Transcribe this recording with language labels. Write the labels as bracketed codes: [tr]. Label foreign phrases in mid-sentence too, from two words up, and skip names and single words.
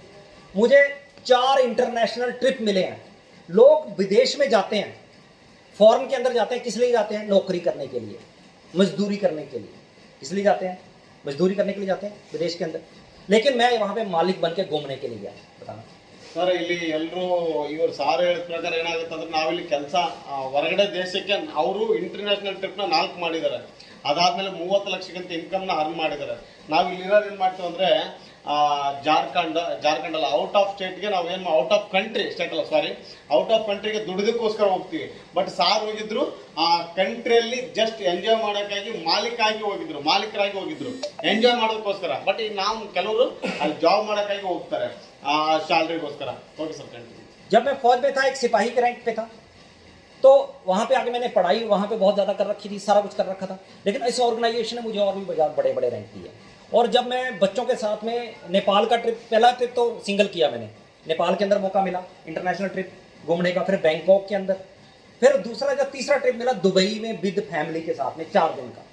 [hi] मुझे 4 [en] international trip [hi] मिले हैं। लोग विदेश में जाते हैं, फॉरेन के अंदर जाते हैं, किस लिए जाते हैं? नौकरी करने के लिए, मजदूरी करने के लिए, किस लिए जाते हैं? मजदूरी करने के लिए जाते हैं विदेश के अंदर। लेकिन मैं वहाँ पे मालिक बन के घूमने के लिए गया। बताना [kn] ಸರ್, ಇಲ್ಲಿ ಎಲ್ಲರೂ ಇವರು ಸಾರ್ ಹೇಳಿದ ಪ್ರಕಾರ ಏನಾಗುತ್ತೆ ಅಂದ್ರೆ ನಾವಿಲ್ಲಿ ಕೆಲಸ ಹೊರಗಡೆ ದೇಶಕ್ಕೆ ಅವರು [en] international trip [kn] 4 ಮಾಡಿದ್ದಾರೆ, ಅದಾದ್ಮೇಲೆ 30 ಲಕ್ಷಕ್ಕಿಂತ [en] income earn [kn] ಮಾಡಿದ್ದಾರೆ. ನಾವು ಇಲ್ಲಿರೋರು ಏನು ಮಾಡ್ತೀವಿ ಅಂದರೆ ಜಾರ್ಖಂಡ್ ಅಲ್ಲ, [en] out of state [kn] ನಾವು ಏನು [en] out of country, [kn] ಸ್ಟೇಟ್ ಅಲ್ಲ ಸಾರಿ, [en] out of country [kn] ದುಡಿದಕ್ಕೋಸ್ಕರ ಹೋಗ್ತೀವಿ. ಬಟ್ ಸಾರ್ ಹೋಗಿದ್ರು ಆ ಕಂಟ್ರಿಯಲ್ಲಿ [en] just enjoy [kn] ಮಾಡೋಕ್ಕಾಗಿ ಮಾಲೀಕರಾಗಿ ಹೋಗಿದ್ರು ಎಂಜಾಯ್ ಮಾಡೋದಕ್ಕೋಸ್ಕರ. ಬಟ್ ಈಗ ನಾವು ಕೆಲವರು ಅಲ್ಲಿ ಜಾಬ್ ಮಾಡೋಕ್ಕಾಗಿ ಹೋಗ್ತಾರೆ ಆ ಸ್ಯಾಲ್ರಿಗೋಸ್ಕರ. [en] okay sir, continue. [hi] जब मैं फौज में था, एक सिपाही के रैंक पे था, तो वहाँ पे आके मैंने पढ़ाई वहाँ पे बहुत ज़्यादा कर रखी थी, सारा कुछ कर रखा था। लेकिन इस ऑर्गेनाइजेशन ने मुझे और भी बड़े बड़े रैंक दिए। और जब मैं बच्चों के साथ में नेपाल का ट्रिप, पहला ट्रिप तो सिंगल किया मैंने, नेपाल के अंदर मौका मिला [en] international trip [hi] घूमने का, फिर बैंकॉक के अंदर, फिर दूसरा जब तीसरा ट्रिप मिला दुबई में [en] with family [hi] के साथ में 4 दिन का।